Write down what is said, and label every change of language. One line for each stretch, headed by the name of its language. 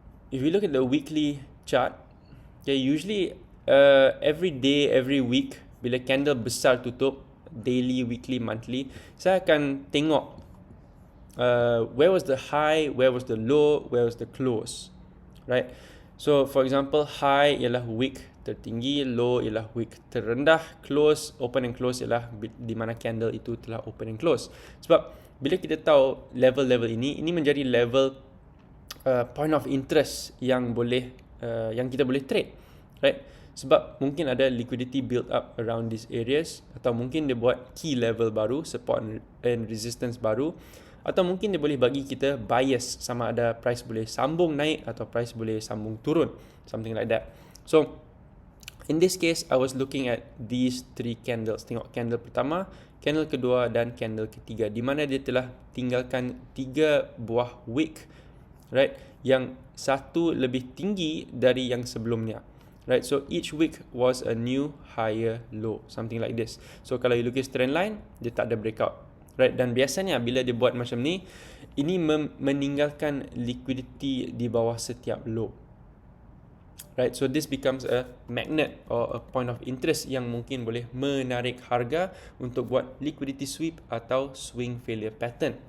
English: If you look at the weekly chart, okay, usually every day, every week,
Malay: bila candle besar tutup,
English: daily, weekly, monthly,
Malay: saya akan tengok
English: where was the high, where was the low, where was the close, right? So for example, high ialah week tertinggi, low ialah week terendah, close, open and close
Malay: ialah di mana candle itu telah
English: open and close.
Malay: Sebab bila kita tahu level-level ini menjadi level
English: point of interest
Malay: yang boleh yang kita boleh trade, right? Sebab mungkin ada
English: liquidity build up around these areas,
Malay: atau mungkin dia buat key level baru,
English: support and resistance
Malay: baru, atau mungkin dia boleh bagi kita bias sama ada price boleh sambung naik atau price boleh sambung turun, something like that.
English: So in this case, I was looking at these three candles.
Malay: Tengok candle pertama, candle kedua dan candle ketiga, di mana dia telah tinggalkan 3 buah wick, right, yang satu lebih tinggi dari yang sebelumnya.
English: Right, so each week was a new higher low, something like this. So kalau you lukis trend line,
Malay: dia tak ada breakout. Right, dan biasanya bila dia buat macam ni, ini meninggalkan liquidity di bawah setiap low.
English: Right, so this becomes a magnet or a point of interest
Malay: yang mungkin boleh menarik harga untuk buat
English: liquidity sweep atau swing failure pattern.